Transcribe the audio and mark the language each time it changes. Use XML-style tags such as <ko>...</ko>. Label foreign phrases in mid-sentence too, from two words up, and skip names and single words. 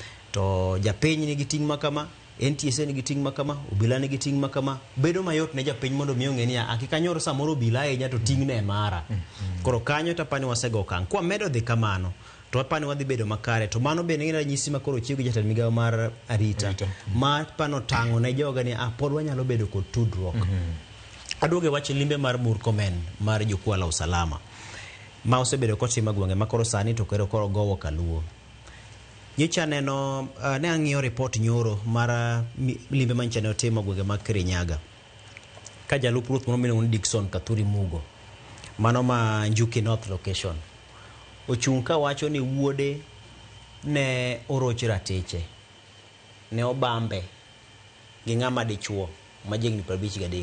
<luo>To japiny nigi ting' makama, NTSA nigi ting' makama, obila nigi ting' makama, bedo mayot ne japiny mondo miyo ng'e ni akikanyor samoro obila ahinya to ting' ne mara. Koro kanyo tapani wasego okang'. Kwa medo dhi kamano to apani wadhi bedo makare to mano bende ng'e ranyisi ma koro chiego jatend migawo mar arita ma pano tang'o ne joga ni pod wanyalo bedo kod tudruok. Aduoge wach limbe mar Murkomen mar</luo> <sw>jukwaa la usalama</sw> <luo>ma osebedo kotima gwenge ma koro sani to koro gowo kaluo. Nyicha neno ne ang'iyo report nyoro mar limbe manyicha ne otimo gwenge mag Kirinyaga ka jalup ruoth moro miluongo ni Dickson Kathuri Mugo mano ma Njuki North location ochung' ka wacho ni wuode ne oroch ratiche ne obambe gi ng'ama dichuo ma jigni 53.</luo>